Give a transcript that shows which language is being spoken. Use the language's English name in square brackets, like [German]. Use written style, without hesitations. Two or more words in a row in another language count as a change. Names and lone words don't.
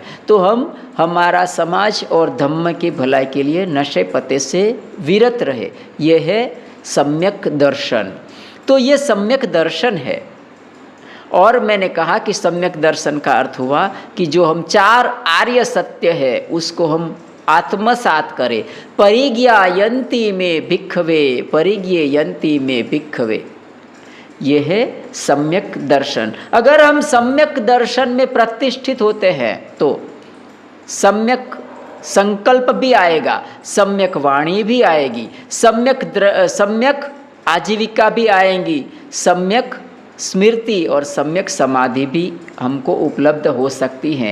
[Hindi] तो हम हमारा समाज और धम्म की भलाई के लिए नशे पते से विरत रहे, ये है सम्यक दर्शन। तो ये सम्यक दर्शन है। और मैंने कहा कि सम्यक दर्शन का अर्थ हुआ कि जो हम चार आर्य सत्य है उसको हम आत्मसात करें। [Pali] परिज्ञायन्ति में भिक्खवे, परिज्ञेयन्ति में भिक्खवे, [Hindi] ये है सम्यक दर्शन। अगर हम सम्यक दर्शन में प्रतिष्ठित होते हैं तो सम्यक संकल्प भी आएगा, सम्यक वाणी भी आएगी, सम्यक आजीविका भी आएंगी, सम्यक स्मृति और सम्यक समाधि भी हमको उपलब्ध हो सकती हैं।